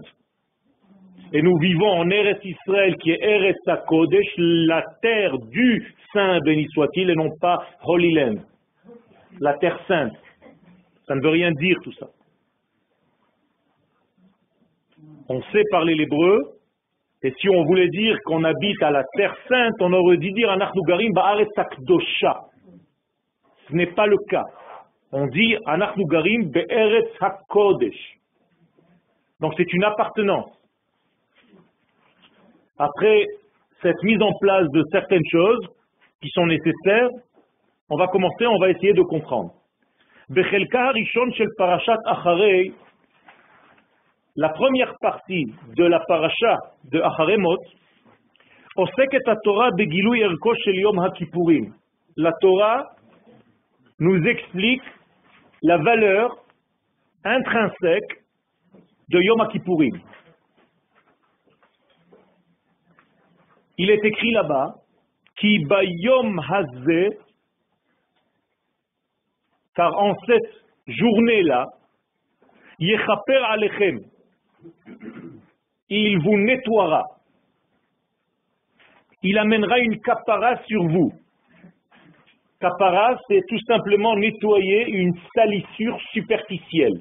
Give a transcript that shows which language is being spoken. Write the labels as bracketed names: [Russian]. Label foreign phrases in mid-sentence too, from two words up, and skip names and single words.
[French] Et nous vivons en Eretz Israël qui est [Hebrew] ארץ הקודש, [French] la terre du Saint béni soit-il et non pas [English] Holy Land, [French] la terre sainte. Ça ne veut rien dire tout ça. On sait parler l'hébreu, et si on voulait dire qu'on habite à la terre sainte, on aurait dû dire [Hebrew] אנחנו גרים בארץ הקדושה. [French] Ce n'est pas le cas. On dit [Hebrew] אנחנו גרים בארץ הקודש. [French] Donc c'est une appartenance. Après cette mise en place de certaines choses qui sont nécessaires, on va commencer, on va essayer de comprendre. [Hebrew] בחלקה הראשון של פרשת אחרי, [French] la première partie de la paracha de Acharemot, [Hebrew] עוסקת התורה בגילוי ערכו של יום הכיפורים. [French] La Torah nous explique la valeur intrinsèque de Yom HaKippurim. Il est écrit là-bas, [Hebrew] כי ביום הזה, [French] car en cette journée-là, [Hebrew] יכפר עליכם, [French] il vous nettoiera, il amènera une kapara sur vous. Kapara, c'est tout simplement nettoyer une salissure superficielle.